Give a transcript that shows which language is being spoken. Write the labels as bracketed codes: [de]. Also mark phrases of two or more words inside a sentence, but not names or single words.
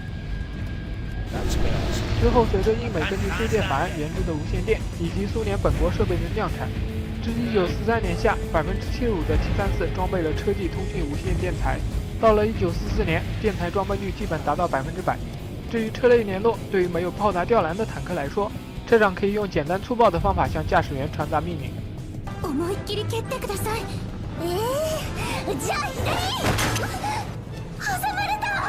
[zh] 之后，随着英美根据租借法案研制的无线电以及苏联本国设备的量产，至1943年夏，75%的 T-34装备了车际通讯无线电材。到了1944年，电台装备率基本达到100%。至于车类联络，对于没有炮塔吊篮的坦克来说，车长可以用简单粗暴的方法向驾驶员传达命令。 [ja] 思いっきり蹴ってください。じゃあ左。挟まれた。